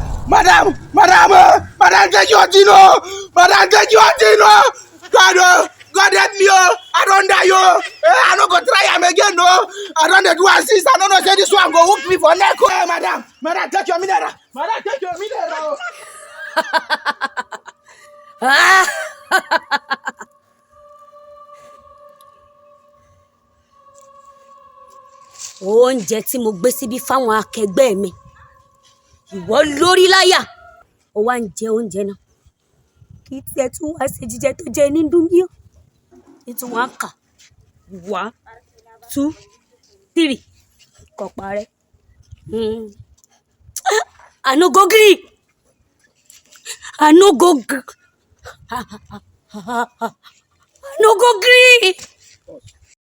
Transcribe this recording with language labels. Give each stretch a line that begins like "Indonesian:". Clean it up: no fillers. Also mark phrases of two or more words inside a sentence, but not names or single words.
Nigerian Pidgin: Madam, take your thing, oh. Madam, take your thing, oh. God help me, oh. I don't die, oh. I no go try am again, no. I don't dey do assist. I don't know say this one go hook me for neck, oh. Madam, take your mineral. Madam, take your mineral, oh.
Yoruba: Oúnjẹ tí mo gbé síbí fáwọn akẹgbẹ́ mi ìwọ lórí láyà ó wá ń jẹ oúnjẹ náà kí tiẹ̀ tún wá ṣe jíjẹ tó jẹ ní dúnbíọ́ nítorí wọn kà 1, 2, 3 kò parẹ́.
Nigerian Pidgin: I no go gree. I no go gree.